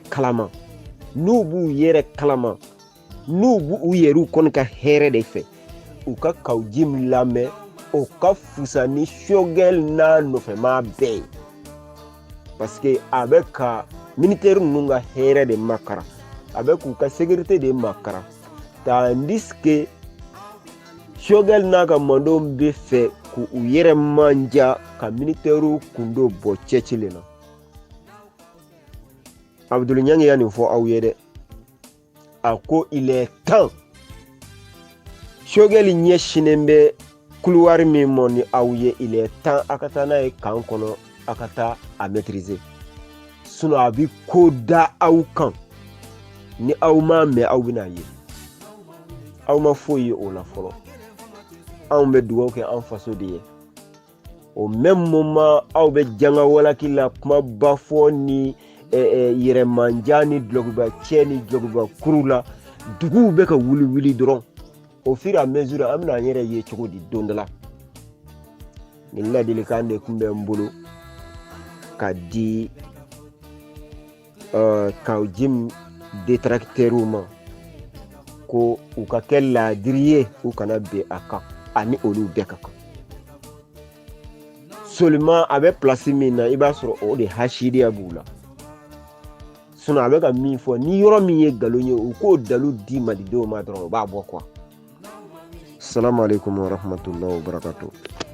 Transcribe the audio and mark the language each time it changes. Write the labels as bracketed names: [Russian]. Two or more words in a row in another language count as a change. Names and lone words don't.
[Bambara] kalama n'u b'u yɛrɛ kalama n'u b'u yɛrɛw kɔni ka hɛrɛ de fɛ u ka Kawji min lamɛn o ka fusa ni Choguel n'a nɔfɛmaa bɛɛ ye [French] parce que [Bambara] a bɛ ka militaire ninnu ka hɛrɛ de makara a bɛ k'u ka sécurité de makara [French] tandis que [Bambara] Choguel n'a ka mandenw bɛ fɛ k'u yɛrɛ manja ka militaires kun don bɔ cɛcilen na Abdul Ɲangi ya nin fɔ aw ye dɛ a ko [French] il est temps [Bambara] Choguel ɲɛsinen bɛ couloir min mɔ ni aw ye [French] il est temps [Bambara] a ka taa n'a ye kan kɔnɔ a ka taa a maîtriser sinon a bɛ ko da aw kan ni aw m'a mɛn aw bɛna ye aw ma foyi ye o la fɔlɔ anw bɛ dugawu kɛ an faso de ye [French] au même moment [Bambara] aw bɛ janga walaki la kumaba fɔ ni yɛrɛmanja ni dulokiba cɛ ni dulokiba kuru la duguw bɛ ka wuli dɔrɔn [French] au fur et à mesure [Bambara] an bɛna an yɛrɛ ye cogo di don dɔ la nin ladilikan de tun bɛ n bolo ka di Kawji détracteurs ma ko u ka kɛ laadiri ye u kana ben a kan ani olu bɛɛ ka kan seulement a bɛ place min na i b'a sɔrɔ o de hasidiya b'u la sinon a bɛ ka min fɔ ni yɔrɔ min ye nkalon ye u k'o dalu di malidenw ma dɔrɔn u b'a bɔ quoi. [Arabic] Assalamu alaikum wa rahmatullahi wa barakatuh.